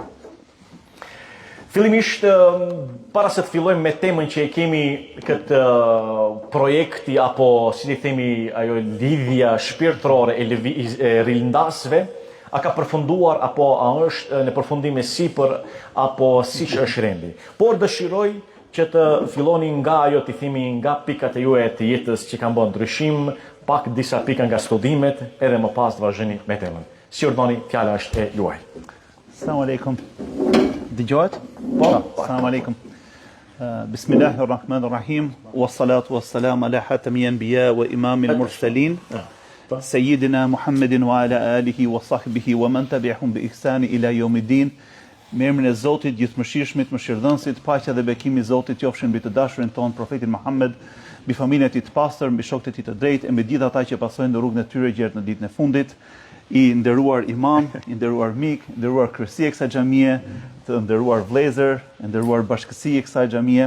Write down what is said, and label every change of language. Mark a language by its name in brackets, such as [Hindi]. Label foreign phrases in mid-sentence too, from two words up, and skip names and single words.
[Albanian] Fillimisht, para se të fillojmë me temën që e kemi këtë projekti apo si të themi ajo lidhja shpirtërore e rilindasve, a ka përfunduar apo a është në përfundim e sipër apo siç është rendi. Por dëshiroj që të filloni nga ajo të themi nga pikat e juaja të jetës që kanë bërë ndryshim, pak disa pika nga studimet, edhe më pas të vazhdoni me temën. Si urdhoni, fjala është e juaj. [Arabic] السلام عليكم. [Albanian] Dëgjohet? Po. [Arabic] السلام عليكم. بسم الله الرحمن الرحيم. والصلاة والسلام على خاتم الأنبياء وإمام المرسلين. سيدنا محمد وعلى آله وصحبه ومن تبعهم بإحسان إلى يوم الدين. [Albanian] Me emrin e Zotit, gjithëmëshirshmit, mëshirdhënësit, paqja dhe bekimi I Zotit qofshin mbi të dashurin ton, profetin Muhammed, mbi familjen e tij të pastër, mbi shokët e tij të drejtë, e mbi gjithë ata që pasojnë rrugën e tyre gjerë në ditën e fundit. I nderuar imam, I nderuar mik, I nderuar kryesi e kësaj xhamie, të nderuar vëllezër, I nderuar bashkësi e kësaj xhamie.